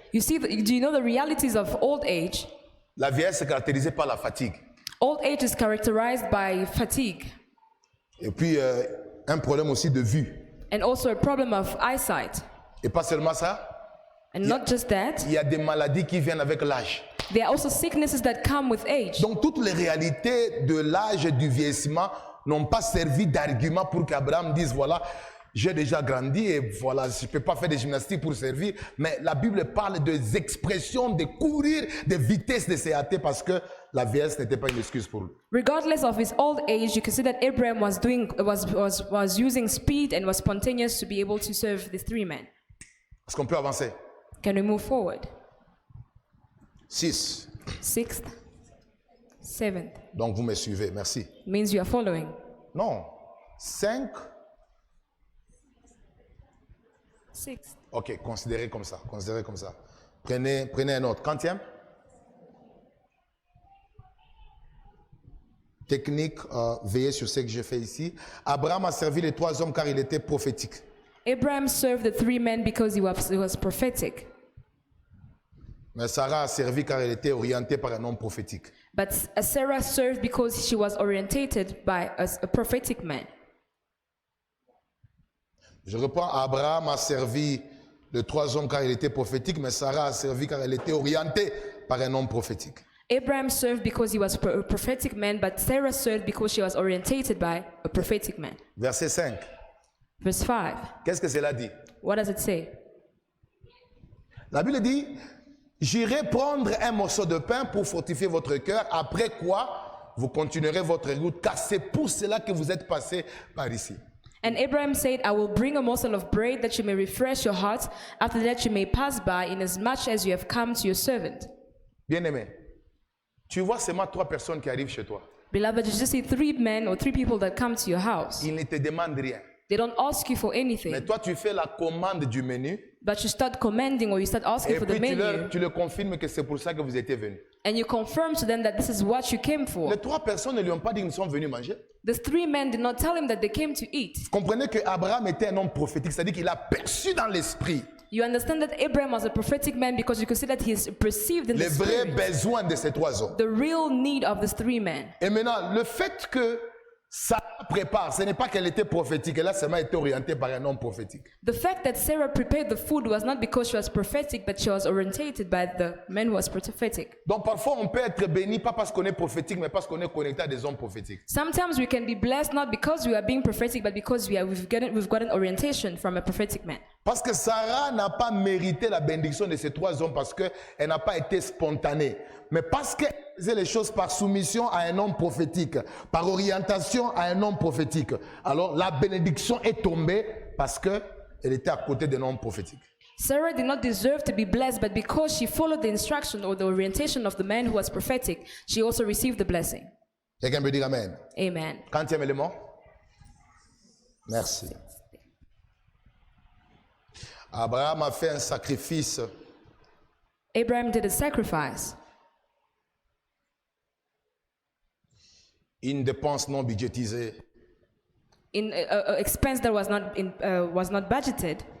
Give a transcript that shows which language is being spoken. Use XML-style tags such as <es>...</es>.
<en>You see, do you know the realities of old age?</en> <fr>La vieillesse est caractérisée par la fatigue.</fr> <en>Old age is characterized by fatigue</en> <fr>Et puis, un problème aussi de vue.</fr> <en>and also a problem of eyesight.</en> <fr>Et pas seulement ça,</fr> <en>And not just that,</en> <fr>il y a des maladies qui viennent avec l'âge.</fr> <en>there are also sicknesses that come with age.</en> <fr>Donc, toutes les réalités de l'âge et du vieillissement n'ont pas servi d'argument pour qu'Abraham dise, voilà, j'ai déjà grandi et voilà, je ne peux pas faire des gymnastiques pour servir. Mais la Bible parle des expressions, de courir, de vitesse de se hâter parce que la vieillesse n'était pas une excuse pour lui.</fr> <en>Regardless of his old age, you can see that Abraham was using speed and was spontaneous to be able to serve the three men.</en> <fr>Est-ce qu'on peut avancer?</fr> <en>Can we move forward?</en> <fr>6.</fr> <en>Sixth, seventh</en> <fr>Donc vous me suivez, merci.</fr> <en>means you are following.</en> <fr>Non, 5.</fr> <en>Sixth.</en> <fr>Ok, considérez comme ça, considérez comme ça. Prenez un autre. Quantième? Technique, veillez sur ce que j'ai fait ici. Abraham a servi les 3 hommes car il était prophétique.</fr> <en>Abraham served the three men because he was prophetic.</en> <fr>Mais Sarah a servi car elle était orientée par un homme prophétique.</fr> <en>But Sarah served because she was orientated by a prophetic man.</en> <fr>Je reprends, Abraham a servi les 3 hommes car il était prophétique, mais Sarah a servi car elle était orientée par un homme prophétique.</fr> <en>Abraham served because he was a prophetic man, but Sarah served because she was orientated by a prophetic man.</en> <fr>Verset 5.</fr> <en>Verse 5.</en> <fr>Qu'est-ce que cela dit?</fr> <en>What does it say?</en> <fr>La Bible dit, j'irai prendre un morceau de pain pour fortifier votre cœur, après quoi vous continuerez votre route, car c'est pour cela que vous êtes passé par ici.</fr> <en>And Abraham said, I will bring a morsel of bread that you may refresh your heart. After that you may pass by, inasmuch as you have come to your servant.</en> <fr>Bien-aimé, tu vois seulement 3 personnes qui arrivent chez toi.</fr> <en>Beloved, you just see 3 men or 3 people that come to your house.</en> <fr>Ils ne te demandent rien.</fr> <en>They don't ask you for</en> <fr>Mais</fr> <en>anything,</en> <fr>toi, tu fais la commande du menu</fr> <en>but you start commanding or you start asking</en> <fr>et</fr> <en>for the</en> <fr>puis</fr> <en>menu.</en> <fr>tu leur confirmes que c'est pour ça que vous étiez venus.</fr> <en>And you confirm to them that this is what you came for.</en> <fr>Les 3 personnes ne lui ont pas dit qu'ils sont venus manger.</fr> <en>The 3 men did not tell him that they came to eat.</en> <fr>Comprenez que Abraham était un homme prophétique, c'est-à-dire qu'il a perçu dans l'esprit</fr> <en>You understand that Abraham was a prophetic man because you can see that he is perceived in the</en> <fr>les vrais</fr> <en>spirit</en> <fr>besoins de ces 3 hommes.</fr> <en>the real need of these 3 men.</en> <fr>Et maintenant, le fait que Sarah prépare, ce n'est pas qu'elle était prophétique, elle a seulement été orientée par un homme prophétique.</fr> <en>The fact that Sarah prepared the food was not because she was prophetic, but she was orientated by the man who was prophetic.</en> <fr>Donc parfois, on peut être béni, pas parce qu'on est prophétique, mais parce qu'on est connecté à des hommes prophétiques.</fr> <en>Sometimes we can be blessed not because we are being prophetic, but because we've gotten orientation from a prophetic man.</en> <fr>Parce que Sarah n'a pas mérité la bénédiction de ces 3 hommes parce qu'elle n'a pas été spontanée. Mais parce qu'elle faisait les choses par soumission à un homme prophétique, par orientation à un homme prophétique. Alors la bénédiction est tombée parce qu'elle était à côté d'un homme prophétique.</fr> <en>Sarah did not deserve to be blessed, but because she followed the instruction or the orientation of the man who was prophetic, she also received the blessing.</en> <fr>Quelqu'un peut dire Amen.</fr> <en>Amen.</en> <fr>Quantième élément? Merci. Abraham a fait un sacrifice</fr> <en>Abraham did a sacrifice,</en> <fr>une dépense non budgétisée</fr> <en>in a expense that was not budgeted,</en>